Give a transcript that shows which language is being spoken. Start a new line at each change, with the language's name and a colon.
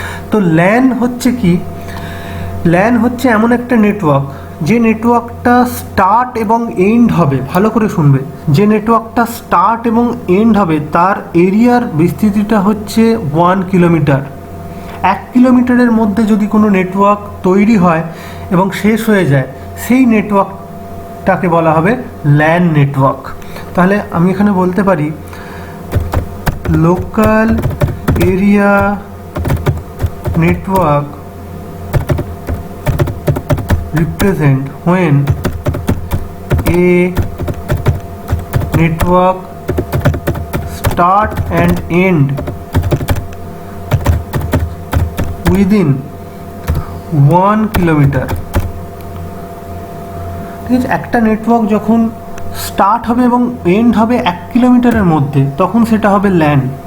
Bangla: তো ল্যান হচ্ছে কি? ল্যান হচ্ছে এমন একটা নেটওয়ার্ক যে নেটওয়ার্কটা স্টার্ট এবং এন্ড হবে, ভালো করে শুনবে, যে নেটওয়ার্কটা স্টার্ট এবং এন্ড হবে তার এরিয়ার বিস্তৃতিটা হচ্ছে 1 কিলোমিটার। 1 কিলোমিটারের মধ্যে যদি কোনো নেটওয়ার্ক তৈরি হয় এবং শেষ হয়ে যায়, সেই নেটওয়ার্কটাকে বলা হবে ল্যান নেটওয়ার্ক। তাহলে আমি এখানে বলতে পারি
English: Local area network represent when a network start and end within 1 kilometer।
Bangla: ঠিক আছে, একটা নেটওয়ার্ক যখন স্টার্ট হবে এবং এন্ড হবে 1 কিলোমিটারের মধ্যে, তখন সেটা হবে ল্যান।